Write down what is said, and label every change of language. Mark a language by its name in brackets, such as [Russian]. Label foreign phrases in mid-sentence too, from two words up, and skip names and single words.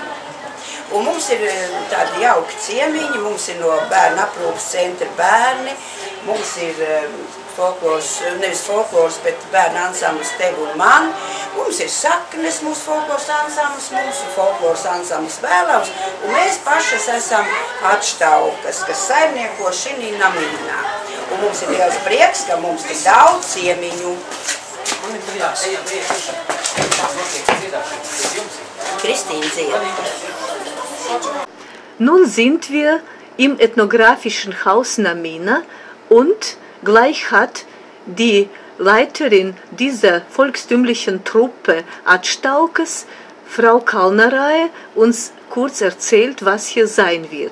[Latvian] Un mums ir tādi jauki ciemiņi, mums ir no bērnu aprūpas centra bērni, mums ir folkloras, nevis folkloras, bet bērnu ansamblis Tev un Man, mums ir Saknes, mūsu folkloras ansamblis, mums ir folkloras ansamblis Vēlavs, un mēs pašas esam atštaukas, kas saimnieko šinī namīnā. Un mums ir liels prieks, ka mums ir daudz ciemiņu. Kristīna dzied. [German] Nun sind wir im ethnografischen Haus Namina und gleich hat die Leiterin dieser volkstümlichen Truppe Atstaukes, Frau Kalnarae, uns kurz erzählt, was hier sein wird.